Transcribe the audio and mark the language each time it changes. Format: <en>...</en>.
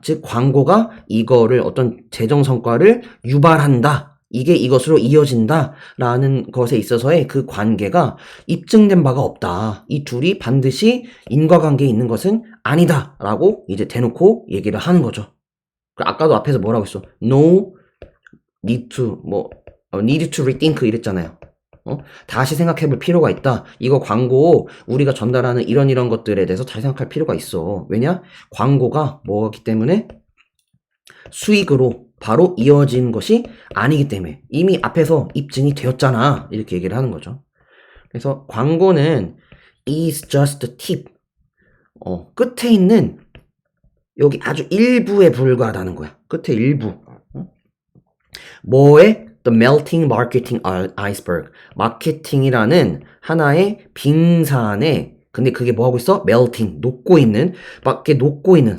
<ko>즉 광고가 이거를 어떤 재정 성과를 유발한다. 이게 이것으로 이어진다. 라는 것에 있어서의 그 관계가 입증된 바가 없다. 이 둘이 반드시 인과관계에 있는 것은 아니다. 라고 이제 대놓고 얘기를 하는 거죠. 아까도 앞에서 뭐라고 했어?</ko> <en>No need to need to rethink</en> <ko>이랬잖아요. 다시 생각해 볼 필요가 있다. 이거 광고 우리가 전달하는 이런 것들에 대해서 잘 생각할 필요가 있어. 왜냐? 광고가 뭐기 때문에 수익으로 바로 이어진 것이 아니기 때문에 이미 앞에서 입증이 되었잖아. 이렇게 얘기를 하는 거죠. 그래서 광고는</ko> <en>is just a tip.</en> <ko>끝에 있는 여기 아주 일부에 불과하다는 거야. 끝에 일부. 뭐에?</ko> <en>The melting marketing iceberg.</en> <ko>마케팅이라는 하나의 빙산에 근데 그게 뭐 하고 있어? melting. 녹고 있는. 밖에 녹고 있는.</ko>